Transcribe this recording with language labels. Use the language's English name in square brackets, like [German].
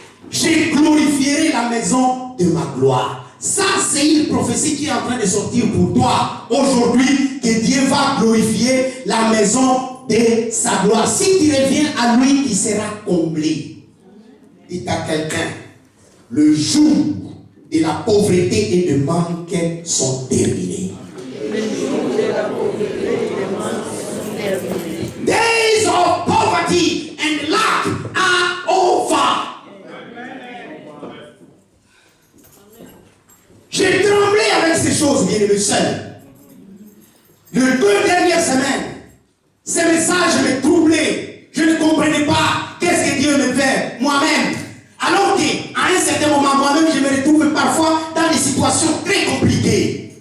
[French] Je glorifierai la maison de ma gloire. Ça, c'est une prophétie qui est en train de sortir pour toi aujourd'hui, que Dieu va glorifier la maison de sa gloire. Si tu reviens à lui, il sera comblé. Dites à quelqu'un, le jour de la pauvreté et de manque sont terminés. [English] Days of poverty and lack are over. [French] J'ai tremblé avec ces choses, bien aimé seul. Les 2 dernières semaines, ces messages me troublaient. Je ne comprenais pas qu'est-ce que Dieu me fait moi-même. Alors qu'à un certain moment, moi-même, je me retrouve parfois dans des situations très compliquées.